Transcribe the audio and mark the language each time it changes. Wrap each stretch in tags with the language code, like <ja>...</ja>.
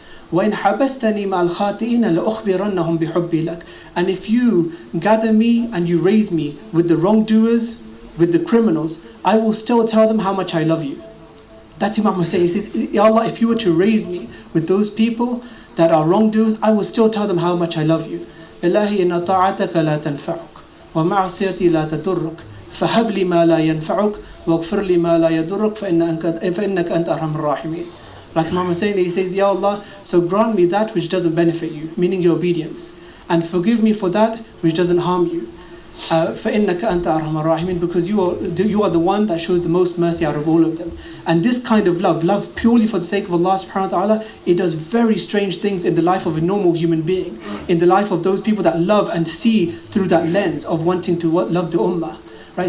<ar>وَإِنْ حَبَسْتَنِي مَعَ الْخَاطِئِينَ لَأُخْبِرَنَّهُمْ بِحُبِّي لَكَ.</ar> <en>And if you gather me and you raise me with the wrongdoers, with the criminals, I will still tell them how much I love you. That's Imam Hussein. He says, Ya Allah, if you were to raise me with those people that are wrongdoers, I will still tell them how much I love you.</en> <ar>إلهي إن طاعتك لا تنفعك ومعصيتي لا تضرك فهب لي ما لا ينفعك واغفر لي ما لا يضرك فإنك أنت أرحم الراحمين.</ar> <en>Like Imam Hussein, he says, Ya Allah, so grant me that which doesn't benefit you, meaning your obedience, and forgive me for that which doesn't harm you.</en> <ar>فَإِنَّكَ أَنْتَ أَرْحَمَ الرَّاحِمِينَ,</ar> <en>because you are the one that shows the most mercy out of all of them. And this kind of love purely for the sake of Allah subhanahu wa ta'ala, it does very strange things in the life of a normal human being, in the life of those people that love and see through that lens of wanting to love the ummah. Right?</en>